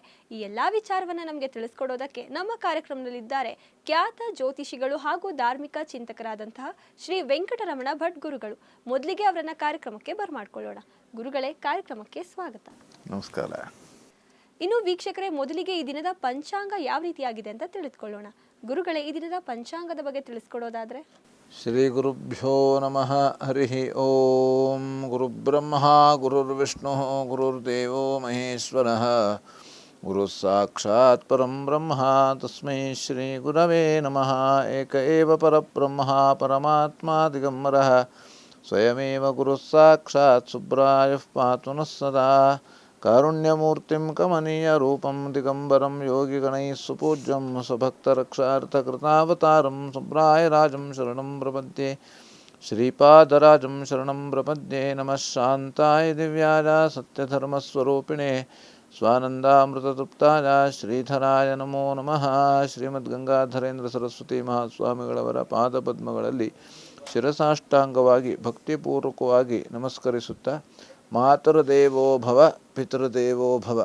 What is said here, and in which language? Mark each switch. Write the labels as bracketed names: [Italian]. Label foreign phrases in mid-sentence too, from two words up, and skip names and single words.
[Kannada] ಈ ಎಲ್ಲ ವಿಚಾರವನ್ನು ನಮಗೆ ತಿಳಿಸ್ಕೊಡೋದಕ್ಕೆ ನಮ್ಮ ಕಾರ್ಯಕ್ರಮದಲ್ಲಿದ್ದಾರೆ ಖ್ಯಾತ ಜ್ಯೋತಿಷಿಗಳು ಹಾಗೂ ಧಾರ್ಮಿಕ ಚಿಂತಕರಾದಂತಹ ಶ್ರೀ ವೆಂಕಟರಮಣ ಭಟ್ ಗುರುಗಳು. ಮೊದಲಿಗೆ ಅವರನ್ನ ಕಾರ್ಯಕ್ರಮಕ್ಕೆ ಬರಮಾಡ್ಕೊಳ್ಳೋಣ. ಗುರುಗಳೇ, ಕಾರ್ಯಕ್ರಮಕ್ಕೆ ಸ್ವಾಗತ. ನಮಸ್ಕಾರ. ಇನ್ನು ವೀಕ್ಷಕರೇ, ಮೊದಲಿಗೆ ಈ ದಿನದ ಪಂಚಾಂಗ ಯಾವ ರೀತಿಯಾಗಿದೆ ಅಂತ ತಿಳಿದುಕೊಳ್ಳೋಣ. ಗುರುಗಳೇ, ಈ ದಿನದ ಪಂಚಾಂಗದ ಬಗ್ಗೆ ತಿಳಿಸ್ಕೊಡೋದಾದ್ರೆ? [Sanskrit] ಶ್ರೀ ಗುರುಭ್ಯೋ ನಮಃ. ಹರಿ ಓಂ. ಗುರುಬ್ರಹ್ಮ ಗುರುರ್ವಿಷ್ಣು ಗುರುರ್ದೇವೋ ಮಹೇಶ್ವರಃ. ಗುರು ಸಾಕ್ಷಾತ್ ಪರಂ ಬ್ರಹ್ಮ ತಸ್ಮೈ ಶ್ರೀ ಗುರವೇ ನಮಃ. ಏಕ ಏವ ಪರಬ್ರಹ್ಮ ಪರಮಾತ್ಮ ದಿಗಂಬರಃ ಸ್ವಯಮೇವ ಗುರು ಸಾಕ್ಷಾತ್ ಸುಬ್ರಾಯಃ ಪಾತು ನಃ ಸದಾ. ಕಾರುಣ್ಯಮೂರ್ತಿಂ ಕಮನೀಯ ರೂಪಂ ದಿಗಂಬರಂ ಯೋಗಿಗಣೈಃ ಸುಪೂಜ್ಯಂ ಸ್ವಭಕ್ತರಕ್ಷಾರ್ಥಕೃತಾವತಾರಂ ಸುಬ್ರಾಯರಾಜಂ ಶರಣಂ ಪ್ರಪದ್ಯೆ. ಶ್ರೀಪಾದರಾಜಂ ಶರಣಂ ಪ್ರಪದ್ಯೆ. ನಮಃ ಶಾಂತಾಯ ದಿವ್ಯಾಯ ಸತ್ಯಧರ್ಮಸ್ವರೂಪಿಣೆ ಸ್ವಾನಂದಾಮೃತತೃಪ್ತಾಯ ಶ್ರೀಧರಾಯ ನಮೋ ನಮಃ. [Kannada] ಶ್ರೀಮದ್ಗಂಗಾಧರೇಂದ್ರ ಸರಸ್ವತಿ ಮಹಾಸ್ವಾಮಿಗಳವರ ಪಾದಪದ್ಮಗಳಲ್ಲಿ ಶಿರಸಾಷ್ಟಾಂಗವಾಗಿ ಭಕ್ತಿಪೂರ್ವಕವಾಗಿ ನಮಸ್ಕರಿಸುತ್ತಾ, [Sanskrit] ಮಾತೃದೇವೋ ಭವ ಪಿತೃದೇವೋ ಭವ.